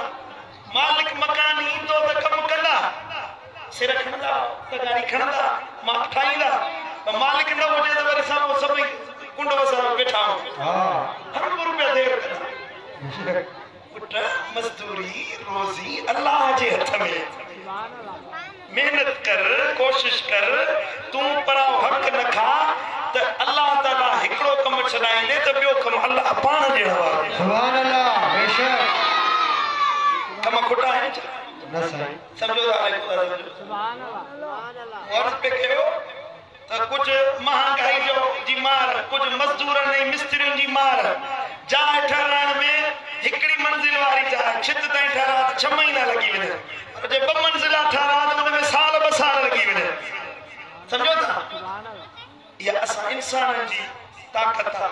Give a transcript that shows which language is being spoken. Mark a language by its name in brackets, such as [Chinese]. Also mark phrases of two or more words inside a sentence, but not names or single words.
[Sindhi] मालिक मकान ईंदो त कमु कंदा, सिर खणंदा, तगारी खणंदा, मां ठाहींदा। मालिक न हुजे त वरी साम्हूं सभई कुंड वसां वेठा हूं। हर रुपया देर कंदा। पुट मज़दूरी रोज़ी अल्लाह जे हथ में। मेहनत कर, कोशिश कर, तू पराओ हक न खा त अल्लाह ताला हिकड़ो कम छॾाईंदे त ॿियो कम अल्लाह पाण ॾियण वारो। सुभान अल्लाह। बेशक कम खुटा है न साईं, समझो था। सुभान अल्लाह। और पे कयो त कुछ महंगाई जो जी मार, कुछ मजदूरनि ऐं मिस्त्रियुनि जी मार। जाइ ठहराइण में हिकड़ी मंजिल वारी जाइ छित ताईं ठहरा 6 महीना लॻी वञे, पर जे 2 मंजिला ठहरा त उन में साल 2 साल लॻी वञे। समझो था। या असां इंसाननि जी ताक़त आहे।